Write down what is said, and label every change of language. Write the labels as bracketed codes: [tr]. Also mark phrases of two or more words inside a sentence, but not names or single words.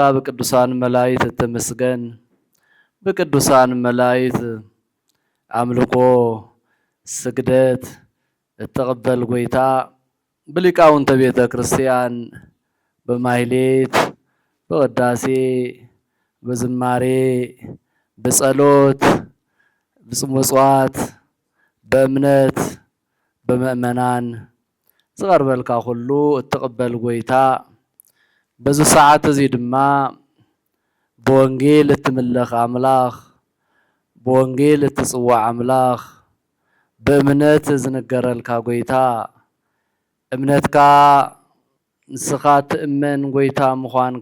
[am] በቅዱሳን መላእክት ተመስገን። በቅዱሳን መላእክት አምልኮ ስግደት ተቀበል ጎይታ በሊቃውንተ ቤተ ክርስቲያን በማህሌት በወዳሴ በዝማሬ በጸሎት በጽምዋት በእምነት [ti] በመእመናን ዝቀርበልካ ሁሉ ተቀበል ጎይታ በዚ ሰዓት እዚ ድማ በወንጌል እትምለኽ አምላኽ በወንጌል እትጽዋዕ አምላኽ በእምነት ዝነገረልካ ጎይታ እምነትካ ንስኻ ትእመን ጎይታ ምዃንካ